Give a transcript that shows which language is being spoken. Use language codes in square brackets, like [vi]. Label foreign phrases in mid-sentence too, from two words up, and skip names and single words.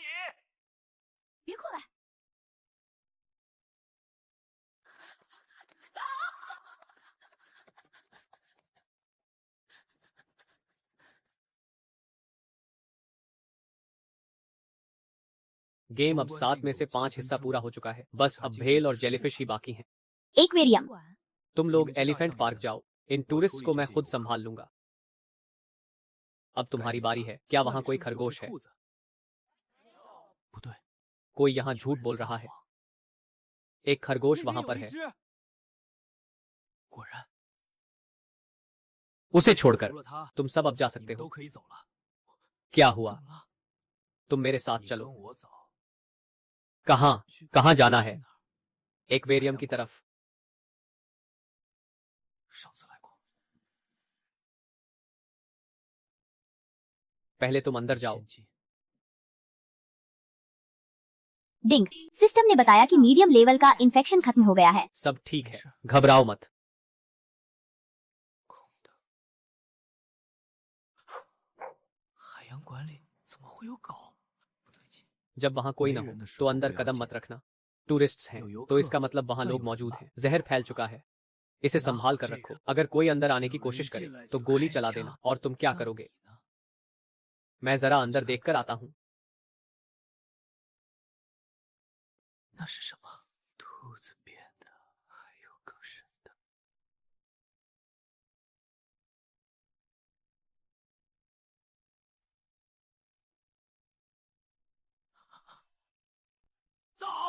[zh] 别过来。 [hi] गेम अब 7 में से 5 हिस्सा पूरा हो चुका है। बस अब भेल और जेलीफिश ही बाकी हैं। एक्वेरियम। तुम लोग एलिफेंट पार्क जाओ। इन टूरिस्ट को मैं खुद संभाल लूंगा। अब तुम्हारी बारी है। क्या वहाँ कोई खरगोश है? [zh] 不对， [hi] कोई यहाँ झूठ बोल रहा है। एक खरगोश वहाँ पर है। [zh] 果然 [hi] उसे छोड़कर [zh] 除了他， [hi] तुम सब अब जा [zh] 你 [hi] सकते [zh] 都 [hi] हो। [zh] 可以走了。 [hi] क्या [zh] 怎 [hi] हुआ? [zh] 么了？ [hi] तुम मेरे साथ [zh] 你 [hi] चलो। [zh] 跟我走。 [hi] कहाँ? [zh] 去 [hi] कहाँ जाना [zh] 去 [hi] है? [zh] 哪儿？ [hi] एक्वेरियम की तरफ। [zh] 上次来过。 [hi] पहले तुम अंदर जाओ। [zh] 先进 [hi] डिंग, सिस्टम ने बताया कि [en] medium level [hi] का इन्फेक्शन खत्म हो गया है। सब ठीक है, घबराओ मत। [zh] 空的。海洋馆里怎么会有狗？不对劲。 [hi] जब वहाँ कोई ना हो तो अंदर कदम मत रखना। टूरिस्ट्स हैं तो इसका मतलब वहाँ लोग मौजूद हैं। जहर फैल चुका है। इसे संभाल कर रखो। अगर कोई अंदर आने की कोशिश करे तो गोली चला देना। और तुम क्या करोगे? मैं जरा अंदर देखकर आता हूँ। [zh] 那是什么？兔子变的，还有更深的。走！